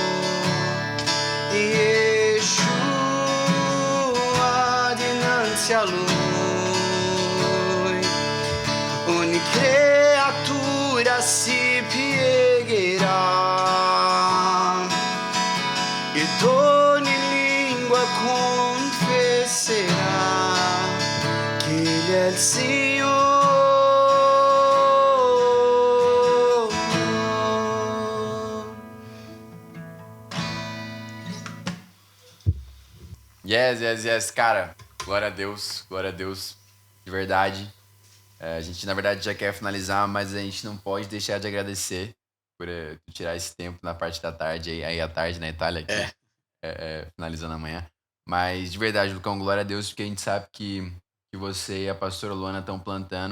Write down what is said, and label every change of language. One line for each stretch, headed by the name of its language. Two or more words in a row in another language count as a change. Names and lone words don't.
Italian: Yeshua dinanzi a Lui ogni creatura si piegherà ed ogni lingua confesserà che Egli è il Signore.
Portuguese: Yes, cara. Glória a Deus, de verdade. A gente, na verdade, já quer finalizar, mas a gente não pode deixar de agradecer por tirar esse tempo na parte da tarde, aí à tarde na Itália, aqui, finalizando amanhã. Mas, de verdade, Lucão, glória a Deus, porque a gente sabe que você e a pastora Luana estão plantando.